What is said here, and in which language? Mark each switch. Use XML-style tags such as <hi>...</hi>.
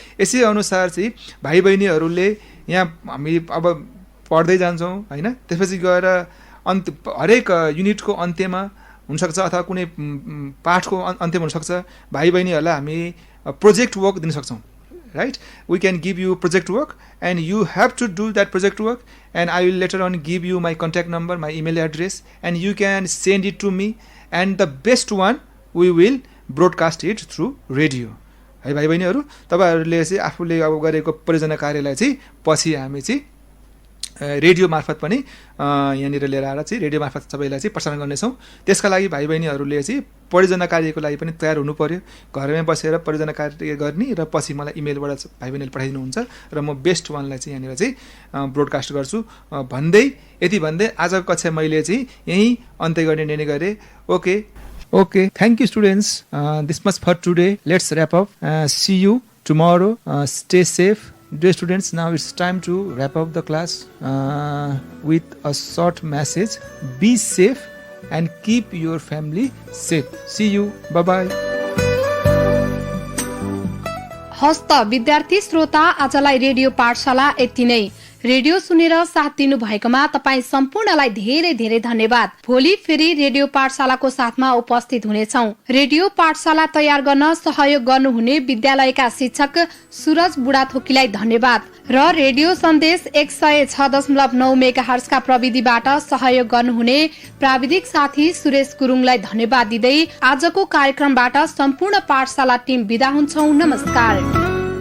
<ne>यसै अनुसार चाहिँ भाइ बहिनीहरूले यहाँ हामी अब पढ्दै जान्छौँ, होइन, त्यसपछि गएर हरेक युनिटको अन्त्यमा हुनसक्छ अथवा कुनै पाठको अन्त्यमा हुनसक्छ भाइ बहिनीहरूलाई हामी प्रोजेक्ट वर्क दिन सक्छौँ, right?</ne> <en>We can give you project work and you have to do that project work, and I will later on give you my contact number, my email address, and you can send it to me, and the best one we will broadcast it through radio.</en> <ne>है भाइ बहिनीहरू, तपाईहरूले चाहिँ आफूले अब गरेको परियोजना कार्यलाई चाहिँ पछि हामी चाहिँ रेडियो मार्फत पनि यहाँनिर लिएर आएर चाहिँ रेडियो मार्फत सबैलाई चाहिँ प्रसारण गर्नेछौँ। त्यसका लागि भाइ बहिनीहरूले चाहिँ परियोजना कार्यको लागि पनि तयार हुनु पर्यो। घरमै बसेर परियोजना कार्य गर्ने र पछि मलाई इमेलबाट भाइ बहिनीले पठाइदिनुहुन्छ र म बेस्ट वानलाई चाहिँ यहाँनिर चाहिँ ब्रोडकास्ट गर्छु भन्दै यति भन्दै आजको कक्षा मैले चाहिँ यहीँ अन्त्य गर्ने निर्णय गरेँ।</ne> <en>Okay, thank you students. This much for today. Let's wrap up. See you tomorrow. Stay safe. Dear students, now it's time to wrap up the class with a short message. Be safe and keep your family safe. See you. Bye-bye.</en> <ne>हस्त विद्यार्थी श्रोता, आजलाई radio पाठशाला यति नै। Radio सुनेर साथ दिनु भएकोमा तपाईँ सम्पूर्णलाई धेरै धेरै धन्यवाद। भोलि फेरि रेडियो पाठशालाको साथमा उपस्थित हुनेछौँ। रेडियो पाठशाला तयार गर्न सहयोग गर्नुहुने विद्यालयका शिक्षक सुरज बुढाथोकीलाई धन्यवाद र रेडियो सन्देश 106.9 मेगाहर्जका प्रविधिबाट सहयोग गर्नुहुने प्राविधिक साथी सुरेश गुरुङलाई धन्यवाद दिँदै आजको कार्यक्रमबाट सम्पूर्ण पाठशाला टिम बिदा हुन्छौँ। नमस्कार।</ne>